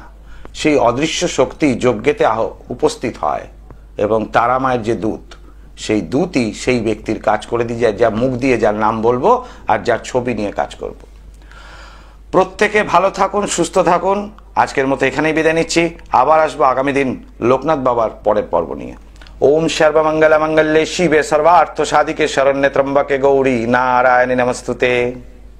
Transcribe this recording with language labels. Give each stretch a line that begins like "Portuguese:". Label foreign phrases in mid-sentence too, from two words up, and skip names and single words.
Bangla: সেই অদৃশ্য শক্তি যজ্ঞেতে উপস্থিত হয়, এবং তারা মায়ের যে দূত, সেই দূতই সেই ব্যক্তির কাজ করে দিয়ে যায়, যা মুখ দিয়ে যার নাম বলবো আর যার ছবি নিয়ে কাজ করব। প্রত্যেকে ভালো থাকুন, সুস্থ থাকুন। আজকের মতো এখানেই বিদায় নিচ্ছি। আবার আসবো আগামী দিন লোকনাথ বাবার পরের পর্ব নিয়ে।
Sanskrit: ओम सर्वमंगल मंगल्ये शिवे सर्वार्थ साधिके शरण्ये त्र्यंबके गौरी नारायणी नमस्तुते।